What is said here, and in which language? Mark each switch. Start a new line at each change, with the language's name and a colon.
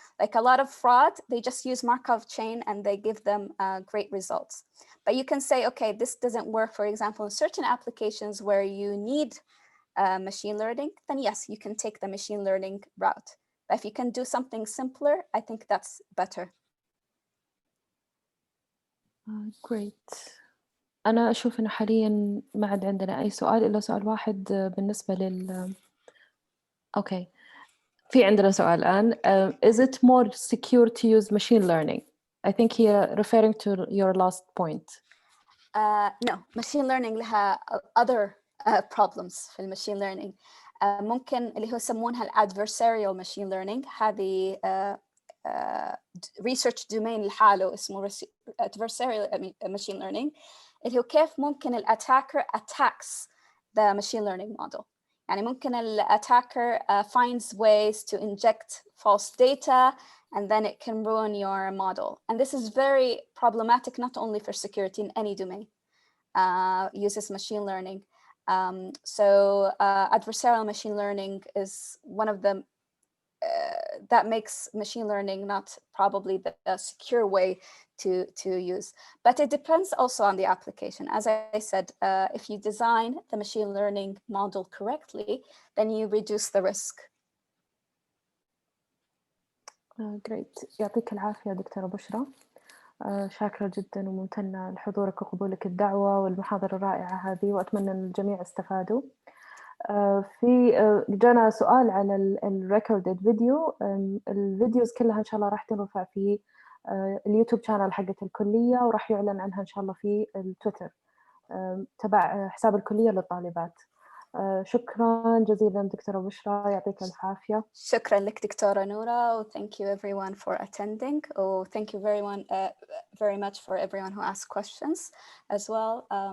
English: Like a lot of fraud, they just use Markov chain and they give them great results. But you can say, okay, this doesn't work, for example, in certain applications where you need machine learning, then yes, you can take the machine learning route. But if you can do something simpler, I think that's better. Great.
Arabic: أنا أشوف إنه حالياً ما عاد عندنا أي سؤال إلا سؤال واحد بالنسبة أوكي. في عندنا سؤال الآن.
English: Is it more secure to use machine learning? I think here referring to your last point. No, machine learning
Arabic: لها
English: other problems
Arabic: في الماشين
English: learning.
Arabic: ممكن اللي هو يسمونها adversarial machine learning. هذه
English: research domain
Arabic: لحاله اسمه
English: adversarial machine learning.
Arabic: اللي هو كيف ممكن الاتاكر
English: attacks the machine learning model.
Arabic: يعني ممكن الاتاكر
English: finds ways to inject false data and then it can ruin your model. And this is very problematic, not only for security in any domain, uses machine learning. So adversarial machine learning is one of them that makes machine learning not probably the secure way to use. But it depends also on the application. As I said, if you design the machine learning model correctly, then you reduce the risk. Great.
Arabic: يعطيك العافية دكتورة بشرى. شاكرة جدا وممتنة لحضورك وقبولك الدعوة والمحاضرة الرائعة هذه، وأتمنى أن الجميع استفادوا. في جانا سؤال على الريكوردد فيديو. الفيديوز كلها إن شاء الله راح تنرفع في اليوتيوب شانل حقة الكلية، وراح يعلن عنها إن شاء الله في التويتر تبع حساب الكلية للطالبات. شكرا جزيلا دكتورة بشرى، يعطيك العافية. شكرا لك دكتورة نورة.
English: Thank you everyone for attending. Thank you very much for everyone who asked questions as well.